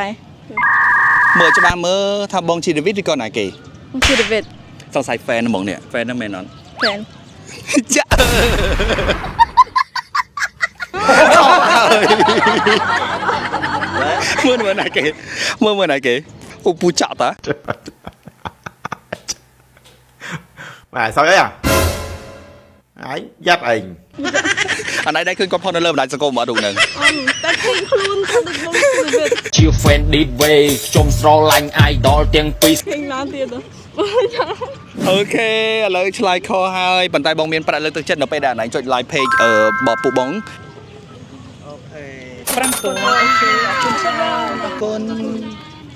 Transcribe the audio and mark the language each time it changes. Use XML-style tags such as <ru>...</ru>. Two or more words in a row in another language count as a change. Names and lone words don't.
<km>មើលច្បាស់មើលថាបងជាដាវីតឬក៏ណាគេ បងជាដាវីត សង្ស័យ fan ហ្មងនេះ fan ហ្នឹងមែនអត់ fan ចាមើលណាគេមើលណាគេអូពូចាក់តា</km> <vi>Mày sao đấy à? Ấy, dắt ảnh</vi> <km>អាណៃដែរឃើញគាត់ផុសនៅលើបណ្ដាញសង្គមអត់រូបហ្នឹង តែឃើញខ្លួនទៅដូចបងជាដាវីត ជា</km> <en>fan deep way</en> <km>ខ្ញុំស្រឡាញ់ idol ទាំងពីរ ឃើញឡើងទៀត អូខេឥឡូវឆ្លើយខុសហើយប៉ុន្តែបងមានប្រាក់លើកទឹកចិត្តនៅពេលដែលអាណៃចុច</km> <en>like page</en> <km>របស់ពួកបងអូខេ5តួអូខេអរគុណច្រើនអរគុណ</km>